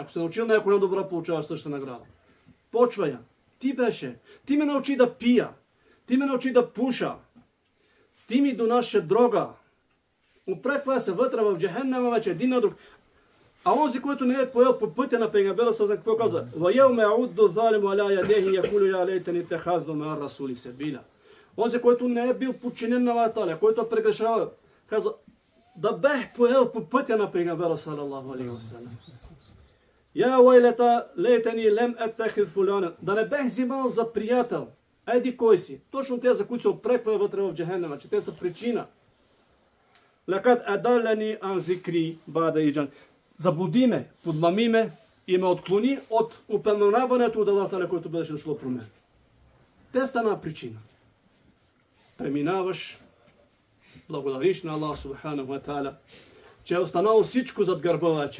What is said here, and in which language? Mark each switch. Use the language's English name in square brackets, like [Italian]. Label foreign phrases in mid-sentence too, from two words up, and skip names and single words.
[Bulgarian] Ако си научил някой на добро, получаваш същата награда. Почва я. Ти беше. Ти ме научи да пия. Ти ме научи да пуша. Ти ми донаше дрога. Опреква се вътре в Джехеннема вече един на друг. А онзи, който не е поел по пътя на Пейгамбера, какво каза? [Arabic] وَيَوْمَ يَعُدُّ الظَّالِمُ عَلَى يَدَيْهِ يَقُولُ يَا لَيْتَنِي اتَّخَذْتُ مَعَ الرَّسُولِ سَبِيلًا. [Bulgarian] Онзи, който не е бил подчинен на [Arabic] الله تعالى, [Bulgarian] който е прегрешавал, каза, да бех поел по пътя на Пейгамбера, [Arabic] صلى الله عليه وسلم. يا ويلتى ليتني لم أتخذ فلانا. [Bulgarian] Да не бех взимал за приятел. Еди кой си. Точно те, за които се опреква вътре в Джехеннема, че те са причина. [Arabic] لقد أضلني عن الذكر بعد إذ جاءني. [Bulgarian] Заблуди ме, подмами ме и ме отклони от упоменаването от [Arabic] الله تعالى, [Bulgarian] който беше дошло про мен. Те стана причина. Преминаваш, благодариш на [Arabic] الله سبحانه وتعالى, [Bulgarian] че е останало всичко зад гърба вече.